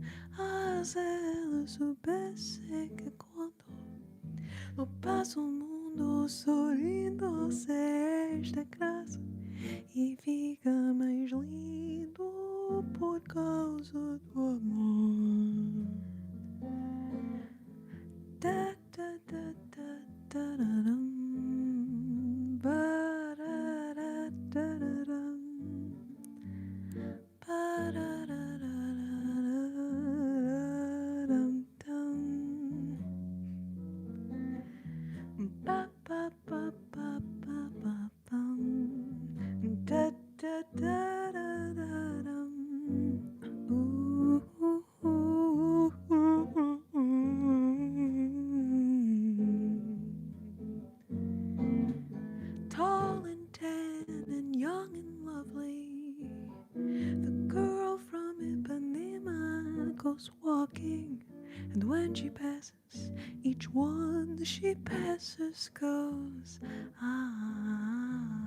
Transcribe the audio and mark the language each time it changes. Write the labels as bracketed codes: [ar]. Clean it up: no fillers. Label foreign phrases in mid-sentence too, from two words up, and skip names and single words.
[pt] Ah, se ela soubesse que quando eu passo o mundo sorrindo, se esta graça e fica mais lindo por causa do amor. Da, da, da, da, da, da, dum. Ba, da, da, da, da, dum. Ba, da, da, da, da, da, dum, dum. Ba, ba, ba, ba, ba, ba, bum. Da, da, da, da, da, dum. [en] Ooh, ooh, ooh, ooh, ooh, Tall and tan and young and lovely, the girl from Ipanema goes walking, and when she passes, each one she passes goes, ah.